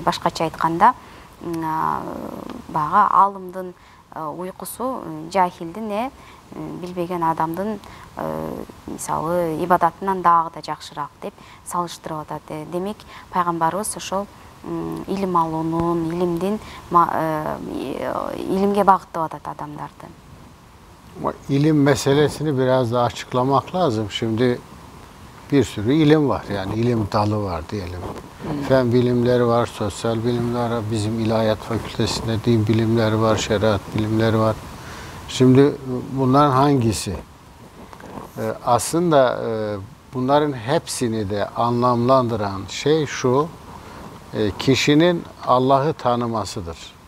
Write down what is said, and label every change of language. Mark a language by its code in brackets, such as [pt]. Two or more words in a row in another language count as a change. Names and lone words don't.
[ky] Башкача айтканда, бага алымдын уйкусу жахилдин, билбеген адамдын мисалы ибадатынан дагы да жакшыраак деп салыштырып атат. Демек, пайгамбарыбыз ошол илим алуунун, ilimge багыттап атат адамдарды. [tr] İlim meselesini biraz daha açıklamak lazım. Şimdi bir sürü ilim var. Yani ilim dalı var diyelim. Fen bilimleri var, sosyal bilimler var. Bizim ilahiyat fakültesinde din bilimleri var, şeriat bilimleri var. Şimdi bunların hangisi? Aslında bunların hepsini de anlamlandıran şey şu: kişinin Allah'ı tanımasıdır.